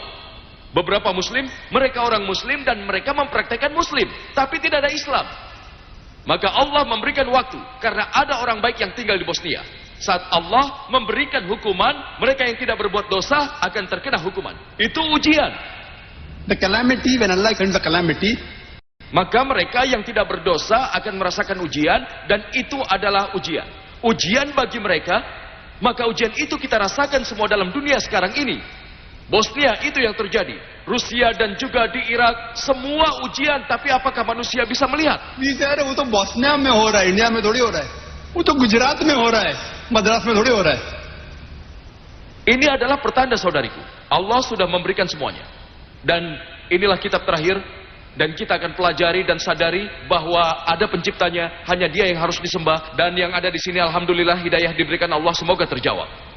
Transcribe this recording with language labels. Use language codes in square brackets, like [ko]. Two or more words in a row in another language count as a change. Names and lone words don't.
[id] Beberapa muslim, mereka orang muslim dan mereka mempraktekkan muslim, tapi tidak ada Islam. Maka Allah memberikan waktu, karena ada orang baik yang tinggal di Bosnia. Saat Allah memberikan hukuman, mereka yang tidak berbuat dosa akan terkena hukuman. Itu ujian. [en] The calamity, when Allah sends the calamity, [id] maka mereka yang tidak berdosa akan merasakan ujian, dan itu adalah ujian. Ujian bagi mereka, maka ujian itu kita rasakan semua dalam dunia sekarang ini. Bosnia itu yang terjadi. Rusia dan juga di Irak, semua ujian, tapi apakah manusia bisa melihat? [hi] वो तो बोस्निया में हो रहा है, इंडिया में थोड़ी हो रहा है. वो तो गुजरात में हो रहा है, मद्रास में थोड़ी हो रहा है. [id] Ini adalah pertanda, saudariku. Allah sudah memberikan semuanya. Dan inilah kitab terakhir. Dan kita akan pelajari dan sadari bahwa ada penciptanya, hanya dia yang harus disembah. Dan yang ada di sini, alhamdulillah, hidayah diberikan Allah, semoga terjawab.